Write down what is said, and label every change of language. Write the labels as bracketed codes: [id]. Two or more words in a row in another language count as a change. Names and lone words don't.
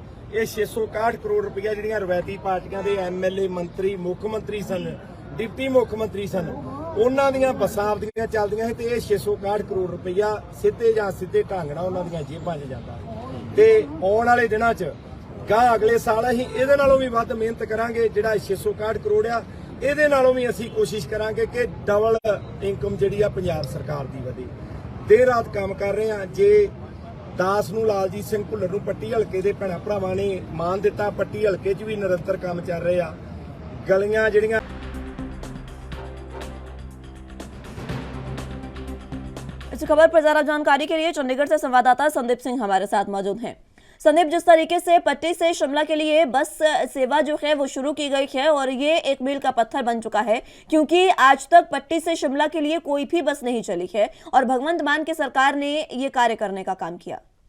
[pa] ਇਹ 661 ਕਰੋੜ ਰੁਪਇਆ ਜਿਹੜੀਆਂ ਰਵਾਇਤੀ ਪਾਰਟੀਆਂ ਦੇ MLA, ਮੰਤਰੀ, ਮੁੱਖ ਮੰਤਰੀ ਸਨ, ਡਿਪਟੀ ਮੁੱਖ ਮੰਤਰੀ ਸਨ, ਉਨ੍ਹਾਂ ਦੀਆਂ ਬੱਸਾਂ ਆਪਦੀਆਂ ਚੱਲਦੀਆਂ ਸੀ ਤੇ ਇਹ 661 ਕਰੋੜ ਰੁਪਇਆ ਸਿੱਧੇ ਜਾਂ ਸਿੱਧੇ ਢੰਗ ਨਾਲ ਉਨ੍ਹਾਂ ਦੀਆਂ ਜੇਬਾਂ 'ਚ ਜਾਂਦਾ ਤੇ ਆਉਣ ਵਾਲੇ ਦਿਨਾਂ 'ਚ ਗਾ ਅਗਲੇ ਸਾਲ ਅਸੀਂ ਇਹਦੇ ਨਾਲੋਂ ਭੀ ਵੱਧ ਮਿਹਨਤ ਕਰਾਂਗੇ। ਜਿਹੜਾ 661 ਕਰੋੜ ਆ ਇਹਦੇ ਨਾਲੋਂ ਵੀ ਅਸੀਂ ਕੋਸ਼ਿਸ਼ ਕਰਾਂਗੇ ਕਿ [en] double income [pa] ਜਿਹੜੀ ਆ ਪੰਜਾਬ ਸਰਕਾਰ ਦੀ ਵਧੇ। ਦੇਰ ਰਾਤ ਕੰਮ ਕਰ ਰਹੇ ਆ। ਜੇ ਦਾਸ ਨੂੰ ਲਾਲਜੀਤ ਸਿੰਘ ਭੁੱਲਰ ਨੂੰ ਪੱਟੀ ਹਲਕੇ ਦੇ ਭੈਣਾਂ ਭਰਾਵਾਂ ਨੇ ਮਾਨ ਦਿੱਤਾ, ਪੱਟੀ ਹਲਕੇ 'ਚ ਵੀ ਨਿਰੰਤਰ ਕੰਮ ਚੱਲ ਰਹੇ ਆ। ਗਲੀਆਂ ਜਿਹੜੀਆਂ [hi] इस खबर पर ज्यादा जानकारी के लिए चंडीगढ़ से संवाददाता संदीप सिंह हमारे साथ मौजूद हैं। संदीप, जिस तरीके से पट्टी से शिमला के लिए बस सेवा जो है वो शुरू की गई है और ये एक मील का पत्थर बन चुका है, क्योंकि आज तक पट्टी से शिमला के लिए कोई भी बस नहीं चली है और भगवंत मान की सरकार ने ये कार्य करने का काम किया।